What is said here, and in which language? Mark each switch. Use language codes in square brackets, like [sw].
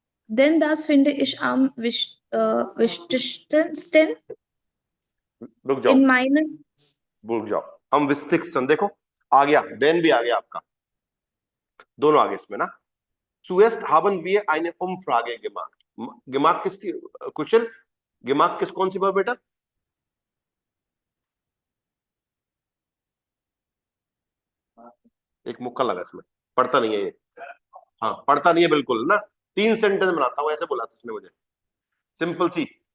[de] Denn das finde ich am wichtigsten [hi] रुक जाओ, [de] in meinen [hi] रुक जाओ. हम विस्तिक्सन, देखो आ गया, देन भी आ गया आपका, दोनों आगे इसमें ना. [de] Zuerst haben wir eine Umfrage gemacht. [hi] gemacht किसकी क्वेश्चन? gemacht किस कौन सी बात बेटा? एक मुक्का लगा इसमें, पढ़ता नहीं है ये. हाँ, पढ़ता नहीं है बिल्कुल ना. 3 सेंटेंस बनाता हूँ, ऐसे बोला था उसने मुझे, सिंपल सी.